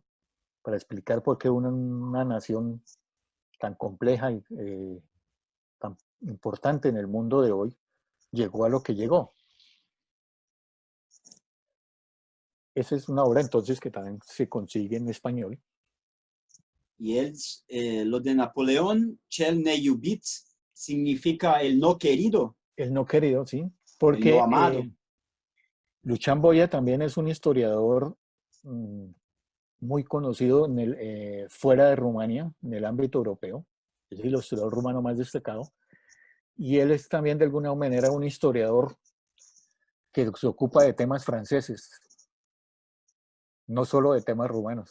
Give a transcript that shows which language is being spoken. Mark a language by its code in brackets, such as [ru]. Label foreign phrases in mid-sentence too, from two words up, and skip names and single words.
[es] Para explicar por qué una nación tan compleja y tan importante en el mundo de hoy llegó a lo que llegó. Esa es una obra entonces que también se consigue en español. Y lo de Napoleón, [ro] Chel ne iubit, [es] significa el no querido, El no querido, ¿sí? el no Porque amado. Luchán Boya también es un historiador muy conocido fuera de Rumania, en el ámbito europeo. Es el historiador rumano más destacado. Y él es también de alguna manera un historiador que se ocupa de temas franceses, no solo de temas rumanos.